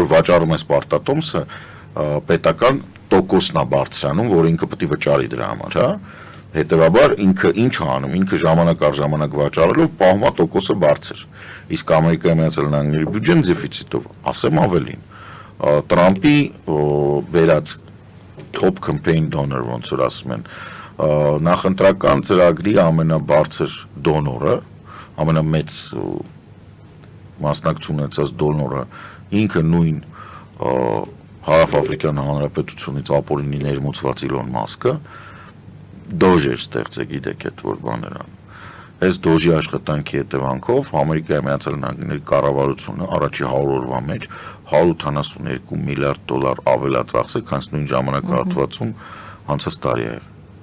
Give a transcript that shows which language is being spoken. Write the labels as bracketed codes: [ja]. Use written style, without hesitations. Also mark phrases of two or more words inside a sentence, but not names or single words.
[hy] վաճառում ես պարտատոմսը, պետական տոկոսն է բարձրանում, որ ինքը պետք է վճարի դրա համար, հա։ Հետևաբար ինքը ինչ է անում, ինքը ժամանակ առ ժամանակ վաճառելով պահում է տոկոսը բարձր։ Իսկ Ամերիկայի Միացյալ Նահանգների բյուջեն դեֆիցիտով, ասեմ ավելին, Տրամպի վերած [en] top campaign donor, [hy] ոնց որ ասում են, նախընտրական ծրագրի ամենաբարձր դոնորը, ամենամեծ մասնակցություն ունեցած դոնորը, ինքը նույն Հարավաֆրիկյան Հանրապետությունից ապօրինի ներմուծված Իլոն Մասկը դոժ էր ստեղծել, գիտեք այդ որ բաներան։ Այս դոժի աշխատանքի հետևանքով Ամերիկայի Միացյալ Նահանգների կառավարությունը առաջի 100 օրվա մեջ 182 միլիարդ դոլար ավելացած է, քան նույն ժամանակահատվածում անցած տարի է եղել։